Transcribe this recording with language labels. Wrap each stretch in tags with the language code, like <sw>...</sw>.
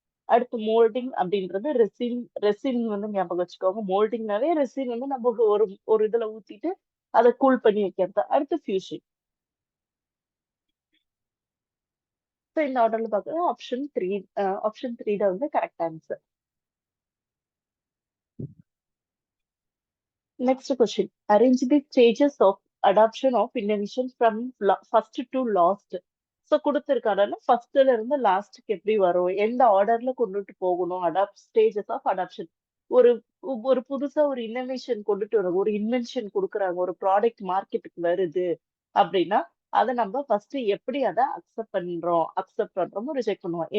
<ta>அடுத்து மோல்டிங் அப்படின்றது resin resin வந்து ஞாபகம் வச்சுக்கோங்க. மோல்டிங்னாவே ரெசின் வந்து நம்ம ஒரு ஒரு இதுல ஊத்திட்டு அத கூல் பண்ணி வைக்கிறது. அடுத்து ஃபியூஷிங். இந்த ஆர்டர்ல பார்க்கறது ஆப்ஷன் 3 தான் வந்து correct answer.</ta> <en>Next question. Arrange the stages of adoption of innovation from first to last.</en> <ta>குடுத்திருக்காங்கன்னா ஃபர்ஸ்ட்ல இருந்து லாஸ்ட்க்கு எப்படி வரும்? எந்த ஆர்டர்ல கொண்டுட்டு போகணும்? Stages of adoption. ஒரு ஒரு புதுசா ஒரு இன்னோவேஷன் கொண்டுட்டு வரோம். ஒரு இன்வென்ஷன் குடுக்குறாங்க. ஒரு ப்ராடக்ட் மார்க்கெட்டுக்கு வருது அப்படின்னா, அத நம்ம ஃபர்ஸ்ட் எப்படி அத அக்செப்ட் பண்றோமோ, ரிஜெக்ட் பண்ணுவோம்.</ta>